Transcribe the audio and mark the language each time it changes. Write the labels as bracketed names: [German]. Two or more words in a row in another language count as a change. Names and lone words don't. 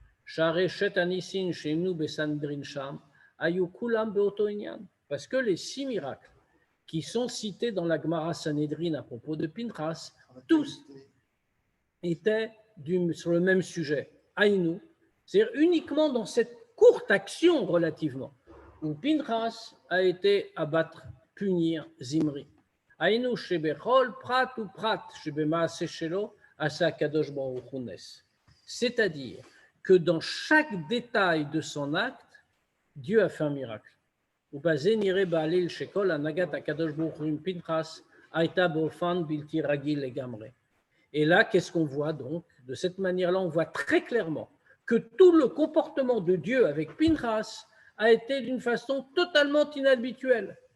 [French] Parce que les 6 miracles qui sont cités dans la Gemara Sanhedrin à propos de Pinchas, tous étaient sur le même sujet, Aïnou, c'est-à-dire uniquement dans cette courte action relativement, où Pinchas a été abattre, punir Zimri. [Hebrew] עיינו שבכל פרט ופרט שבמעשה שלו עשה קדוש ברוך הוא נס. [French] C'est-à-dire que dans chaque détail de son acte, Dieu a fait un miracle. Et là, qu'est-ce qu'on voit donc? De cette manière-là, on voit très clairement que tout le comportement de Dieu avec Pinchas a été d'une façon totalement inhabituelle.